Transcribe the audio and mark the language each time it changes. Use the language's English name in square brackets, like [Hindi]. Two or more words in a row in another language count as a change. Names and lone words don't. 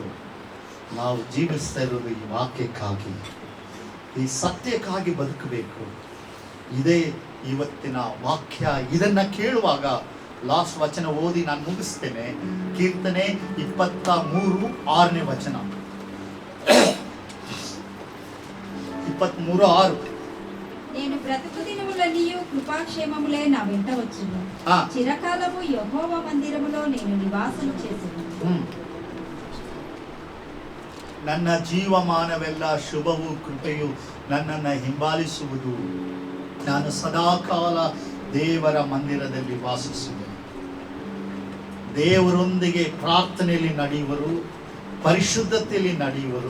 [Kannada] ನಾವು ಜೀವಿಸ್ತಾ ಇರೋದು ಈ ವಾಕ್ಯಕ್ಕಾಗಿ, ಈ ಸತ್ಯಕ್ಕಾಗಿ ಬದುಕಬೇಕು. ಇದೇ ಇವತ್ತಿನ ವಾಕ್ಯ. ಇದನ್ನ ಕೇಳುವಾಗ ಲಾಸ್ಟ್ ವಚನ ಓದಿ ನಾನು ಮುಗಿಸ್ತೇನೆ. ಕೀರ್ತನೆ 23:6 ವಚನ. 23:6. [Telugu] నేను బ్రతుకు దినములన్నీయు కృపాక్షేమములే నా వెంట వచ్చును. చిరకాలము యెహోవా మందిరములో నేను నివాసము చేసేను. [Kannada] ನನ್ನ ಜೀವಮಾನವೆಲ್ಲ ಶುಭವೂ ಕೃಪೆಯು ನನ್ನನ್ನು ಹಿಂಬಾಲಿಸುವುದು. ನಾನು ಸದಾಕಾಲ ದೇವರ ಮಂದಿರದಲ್ಲಿ ವಾಸಿಸುವೆ. ದೇವರೊಂದಿಗೆ ಪ್ರಾರ್ಥನೆಯಲ್ಲಿ ನಡೆಯುವರು, ಪರಿಶುದ್ಧತೆಯಲ್ಲಿ ನಡೆಯುವರು.